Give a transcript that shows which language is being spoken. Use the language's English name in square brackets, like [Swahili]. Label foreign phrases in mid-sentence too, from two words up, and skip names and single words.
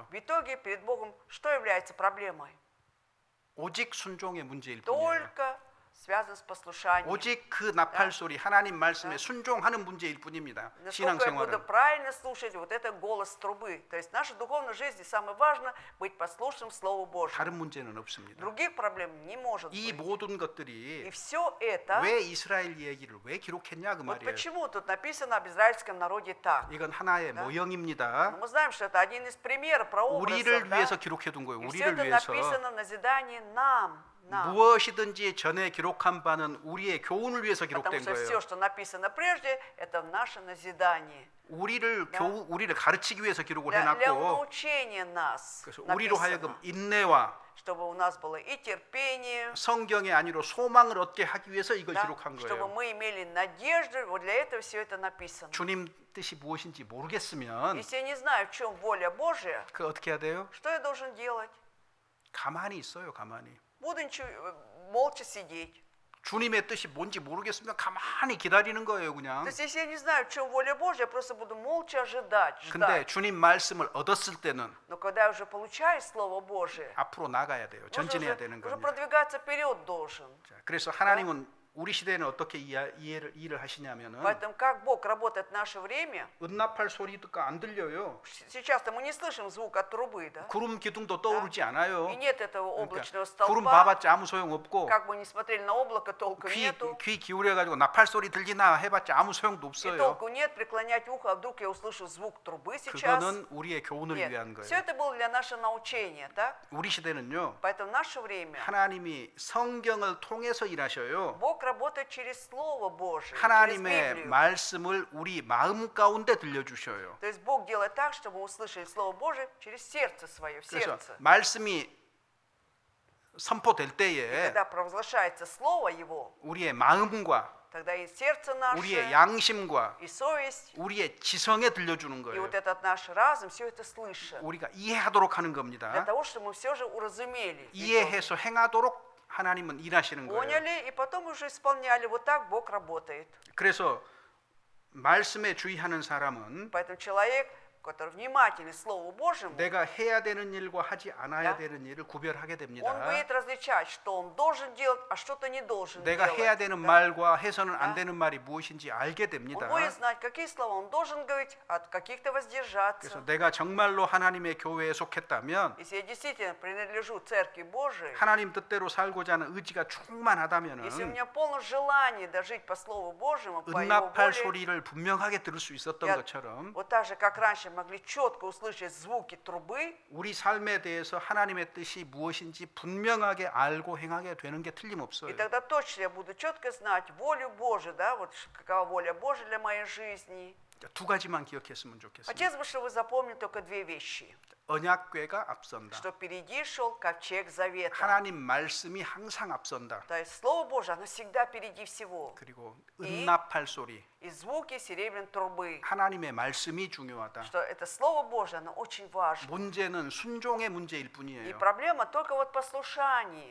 [Russian] в итоге перед Богом что является проблемой? [Korean] 오직 순종의 문제일 뿐이에요. [Russian] Только связан с послушанием. [Korean] 오직 그 나팔 소리 하나님 말씀에 순종하는 문제일 뿐입니다. [Russian] Насколько я буду [Korean] 신앙생활은. [Russian] правильно слушать вот это голос трубы. То есть в нашей духовной жизни самое важное быть послушным Слову Божьему. [Korean] 다른 문제는 없습니다. [Russian] Других проблем не может [Korean] 이 [Russian] быть. [Korean] 모든 [Russian] И [Korean] 것들이 [Russian] все это, [Korean] 왜 이스라엘 얘기를 왜 기록했냐 그 [Russian] вот [Korean] 말이에요. [Russian] почему тут написано об израильском народе так. [Korean] 이건 하나의 [Russian] Да. [Korean] 모형입니다. [Russian] Но мы знаем, что это один из примеров, прообразов. [Korean] 우리를 [Russian] да? [Korean] 위해서 기록해 둔 거예요. [Russian] И все [Korean] 우리를 [Russian] это [Korean] 위해서. [Russian] написано в назидание нам. [Korean] 무엇이든지 전에 기록한 바는 우리의 교훈을 위해서 [Russian] Потому [Korean] 기록된 [Russian] что [Korean] 거예요. [Russian] все, что написано прежде, это наше назидание. [Korean] 우리를 가르치기 위해서 기록을 [Russian] Для [Korean] 해놨고, [Russian] научения нас [Korean] 그래서 우리로 하여금 [Russian] написано, [Korean] 인내와 [Russian] чтобы у нас было и терпение, [Korean] 성경의 안위로 소망을 얻게 하기 위해서 이걸 [Russian] да, [Korean] 기록한 [Russian] чтобы [Korean] 거예요. [Russian] мы имели надежду. Вот для этого все это написано. [Korean] 주님 뜻이 무엇인지 모르겠으면 [Russian] Если я не знаю, в чем воля Божия, [Korean] 그 어떻게 해야 돼요? [Russian] что я должен делать? [Korean] 가만히 있어요. 가만히. [Russian] Буду молча сидеть. [Korean] 주님의 뜻이 뭔지 모르겠으면 가만히 기다리는 거예요. 그냥. [Russian] То есть, если я не знаю, в чем воля Божья, я просто буду молча ожидать, [Korean] 근데 [Russian] ждать. [Korean] 주님 말씀을 얻었을 때는 [Russian] Но когда я уже получаю Слово Божие, [Korean] 앞으로 나가야 돼요. 전진해야 되는 [Russian] уже [Korean] 겁니다. [Russian] продвигаться вперед должен. [Korean] 자, 그래서 하나님은 우리 시대에는 어떻게 일을 하시냐면은 [Russian] Поэтому как Бог работает в наше время, [Korean] 은나팔 소리가 안 들려요. [Russian] сейчас-то мы не слышим звук от трубы, да? [Korean] 구름 기둥도 떠오르지 않아요. [Russian] И нет этого [Korean] 그러니까 [Russian] облачного [Korean] 구름 [Russian] столба. [Korean] 봐봤자 아무 소용 없고 [Russian] Как бы ни смотрели на облако, толку [Korean] 귀 [Russian] нету. [Korean] 기울여 가지고 나팔 소리 들리나 해봤자 아무 소용도 [Russian] И [Korean] 없어요. [Russian] толку нет преклонять ухо, а вдруг я услышу звук трубы сейчас. [Korean] 그거는 우리의 교훈을 위한 [Russian] Нет, все [Korean] 거예요. [Russian] это было для нашего научения, так? [Korean] 우리 시대는요. [Russian] Поэтому в наше время [Korean] 하나님이 성경을 통해서 일하셔요. [Russian] Бог работает через Слово Божие, через [Korean] 하나님의 [Russian] Библию. [Korean] 말씀을 우리 마음 가운데 들려주셔요. [Russian] То есть Бог делает так, чтобы мы услышали Слово Божие через сердце свое, в [Korean] 그래서 [Russian] сердце. [Korean] 말씀이 선포될 때에 [Russian] Когда провозглашается Слово Его, [Korean] 우리의 마음과 [Russian] тогда и сердце [Korean] 우리의 [Russian] наше, [Korean] 양심과 [Russian] и совесть, [Korean] 우리의 지성에 들려주는 [Russian] и [Korean] 거예요. [Russian] вот этот наш разум, все это слышит. [Korean] 우리가 이해하도록 하는 [Russian] Для [Korean] 겁니다. [Russian] того, чтобы мы все же уразумели. [Korean] 이해해서 행하도록 하나님은 일하시는 거예요. [Russian] Поняли, и потом уже исполняли. Вот так Бог работает. [Korean] 그래서 말씀에 주의하는 사람은 [Russian] Поэтому человек, который внимательный Слову Божьему, [Korean] 내가 해야 되는 일과 하지 않아야 [Russian] Да. [Korean] 되는 일을 구별하게 [Russian] он [Korean] 됩니다. [Russian] будет различать, что он должен делать, а что-то не должен [Korean] 내가 [Russian] делать. [Korean] 해야 되는 [Russian] Да. [Korean] 말과 해서는 안 [Russian] Да. [Korean] 되는 말이 무엇인지 알게 [Russian] Он [Korean] 됩니다. [Russian] будет знать, какие слова он должен говорить, от каких-то воздержаться. [Korean] 그래서 내가 정말로 하나님의 교회에 속했다면 [Russian] Если я действительно принадлежу Церкви Божией, [Korean] 하나님 뜻대로 살고자 하는 의지가 [Russian] если у [Korean] 충만하다면 [Russian] меня полно желания дожить по Слову Божьему, по Его [Korean] 은나팔 [Russian] воле, [Korean] 소리를 분명하게 들을 수 있었던 [Russian] Я- [Korean] 것처럼 [Russian] вот так же, как раньше могли четко услышать звуки трубы, [Korean] 우리 삶에 대해서 하나님의 뜻이 무엇인지 분명하게 알고 행하게 되는 게 [Russian] и [Korean] 틀림없어요. [Russian] тогда точно я буду четко знать волю Божию, да, вот какова воля Божия для моей жизни. [Korean] 두 가지만 기억했으면 좋겠습니다. [Russian] Хотелось бы, чтобы вы запомнили только две вещи. [Korean] 언약궤가 앞선다. [Russian] Что впереди шел ковчег завета. [Korean] 하나님 말씀이 항상 앞선다. [Russian] То есть Слово Божие, оно всегда впереди всего. [Korean] 그리고 은나팔 소리, [Russian] И звуки серебряной трубы. [Korean] 하나님의 말씀이 중요하다. [Russian] Что это Слово Божие, оно очень важно. [Korean] 문제는 순종의 문제일 [Russian] И [Korean] 뿐이에요. [Russian] проблема только вот послушании.